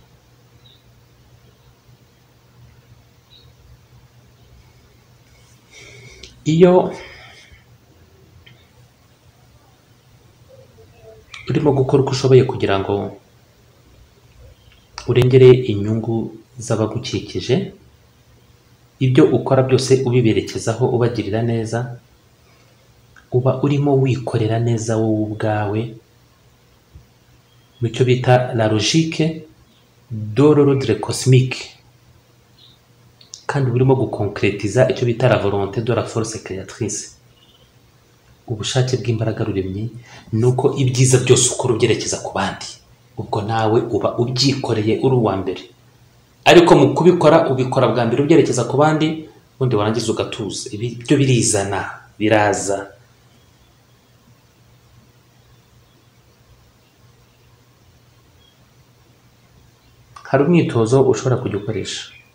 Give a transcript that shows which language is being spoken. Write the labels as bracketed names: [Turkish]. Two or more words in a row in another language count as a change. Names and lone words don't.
[Kinyarwanda] Iyo urimo gukora uko ushoboye kugira ngo urengere inyungu z'abagukikije, ibyo ukora byose ubiberekezaho ubagirira neza, uba urimo wikorera neza wowe ubwawe, mu cyo bita [French] la logique de l'ordre cosmique, [Kinyarwanda] kandi urimo gukonkretiza icyo bita [French] la volonté de la force créatrice. [Kinyarwanda] ubushake bw'imbaraga ruremye ni uko ibyiza byose ukora ubyerekeza ku bandi, ubwo nawe uba ubyikoreye uri uwa mbere, ariko mu kubikora ubikora bwa mbere ubyerekeza ku bandi, ubundi warangiza ugatuza. Ibi byo birizana, biraza. Hari umwitozo ushobora kujya ukoresha.